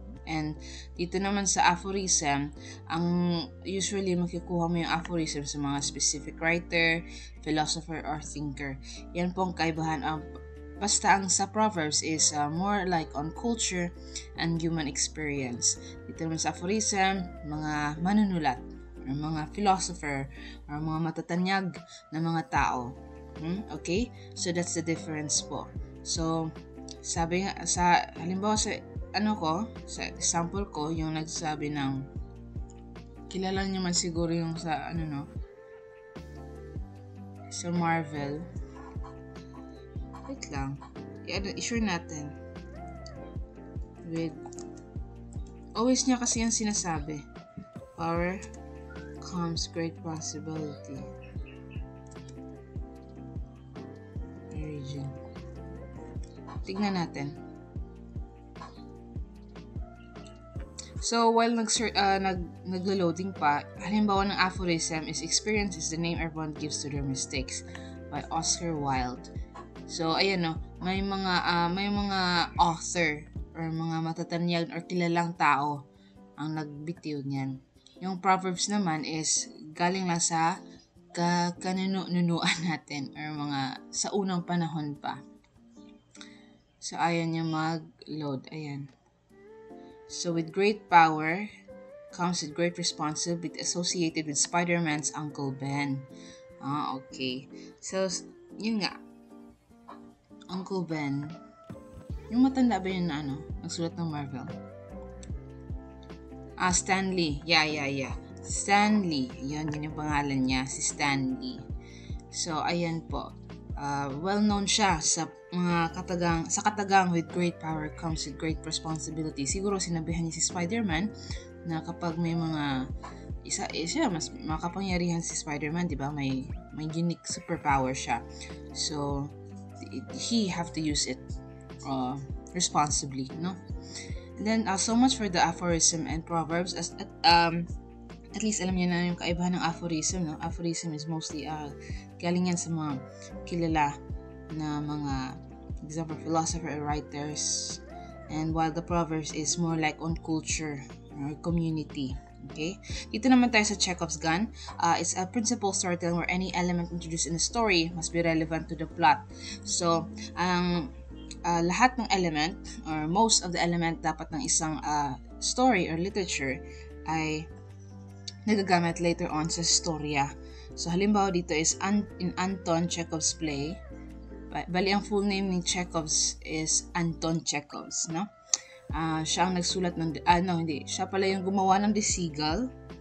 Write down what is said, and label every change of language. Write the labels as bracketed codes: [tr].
[tl] And dito naman sa aphorism, ang usually makikuha mo yung aphorism sa mga specific writer, philosopher, or thinker. Yan po ang kaibahan. Basta ang sa [en] Proverbs is more like on culture and human experience. [tl] Dito naman sa aphorism, mga manunulat, or mga philosopher, or mga matatanyag na mga tao. [en] Okay? So that's the difference po. [tl] So, sabi nga, halimbawa sa sa example ko, yung nagsabi ng, kilala niyo man siguro yung sa, sa Marvel. Wait lang. I-sure natin. Always niya kasi yung sinasabi. [en] Power comes great possibility. [tl] Origin. Tignan natin. [en] So, while [tl] naglo-loading pa, halimbawa ng [en] aphorism is experience is the name everyone gives to their mistakes by Oscar Wilde. [tl] So, ayan no, may mga author or mga matatanyag or kilalang tao ang nagbitiw niyan. Yung Proverbs naman is galing lang sa kaninunuan natin or mga sa unang panahon pa. So, ayan yung mag-load. Ayan. So, [en] with great power comes with great responsibility associated with Spider-Man's Uncle Ben. [tl] Okay. So, yun nga. Uncle Ben. Yung matanda ba yun na nagsulat ng Marvel? Stan Lee. Yeah. Stan Lee. Yun yung pangalan niya, si Stan Lee. [en] So, ayan po. Well-known [tl] siya sa mga katagang [en] with great power comes with great responsibility. [tl] Siguro sinabihan niya si Spider-Man na kapag may mga siya mas makapangyarihan si Spider-Man, 'di ba? May unique superpower siya. [en] So he have to use it responsibly, no? And then so much for the aphorism and proverbs. [tl] At least alam niyo na yung kaibahan ng aphorism, no? [en] Aphorism is mostly [tl] galing yan sa mga kilala na mga [en] example philosopher or writers, and while the proverbs is more like on culture or community. Okay? [tl] Dito naman tayo sa Chekhov's gun. [en] It's a principle storytelling where any element introduced in a story must be relevant to the plot. [tl] So, ang lahat ng element or most of the element dapat ng isang story or literature ay nagagamit later on sa storya. So, halimbawa dito is in Anton Chekhov's play. Bali, ang full name ni Chekhov's is Anton Chekhov's, no? Siya ang nagsulat ng, siya pala yung gumawa ng The Seagull.